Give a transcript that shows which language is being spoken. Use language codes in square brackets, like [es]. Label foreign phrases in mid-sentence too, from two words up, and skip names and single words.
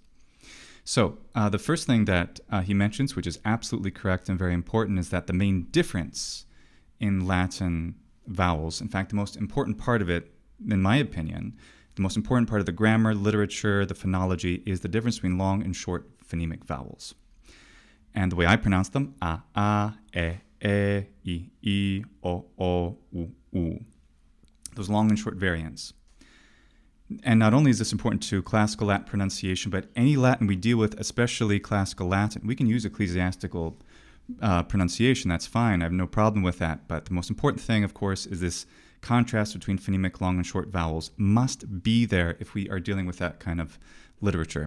[en] So the first thing that he mentions, which is absolutely correct and very important, is that the main difference in Latin vowels, in fact, the most important part of it, in my opinion, the most important part of the grammar, literature, the phonology, is the difference between long and short phonemic vowels. And the way I pronounce them, a, e, I, o, u. Those long and short variants. And not only is this important to classical Latin pronunciation, but any Latin we deal with, especially classical Latin, we can use ecclesiastical pronunciation. That's fine. I have no problem with that. But the most important thing, of course, is this contrast between phonemic long and short vowels must be there if we are dealing with that kind of literature.